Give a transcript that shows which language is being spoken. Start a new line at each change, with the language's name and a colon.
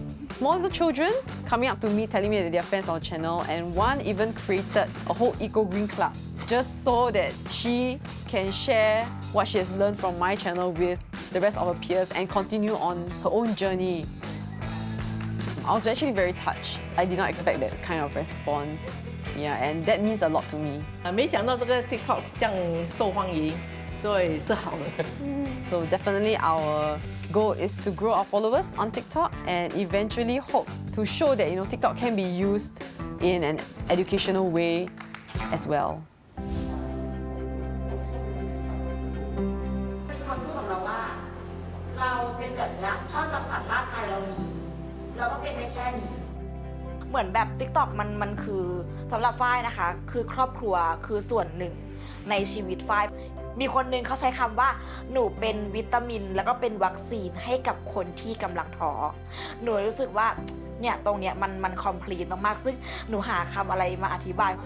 English: Small little children coming up to me telling me that they're fans of the channel, and one even created a whole eco-green club just so that she can share what she has learned from my channel with the rest of her peers and continue on her own journey. I was actually very touched. I did not expect that kind of response. Yeah, and that means a lot to me.
Chinese: 没想到这个 TikTok 这样受欢迎，所以是好的。
English: So definitely our goal is to grow our followers on TikTok and eventually hope to show that TikTok can be used in an educational way as well.
Thai: คนพูดกับเราว่าเราเป็นแบบนี้ข้อจำกัดร่างกายเรามีเราก็เป็นได้แค่นี้เหมือนแบบ TikTok มันคือสำหรับฝ้ายนะคะคือครอบครัวคือส่วนหนึ่งในชีวิตฝ้ายมีคนหนึ่งเขาใช้คำว่าหนูเป็นวิตามินแล้วก็เป็นวัคซีนให้กับคนที่กำลังท้อหนูรู้สึกว่าเนี่ยตรงเนี้ยมันคอมพลีทมากๆซึ่งหนูหาคำอะไรมาอธิบาย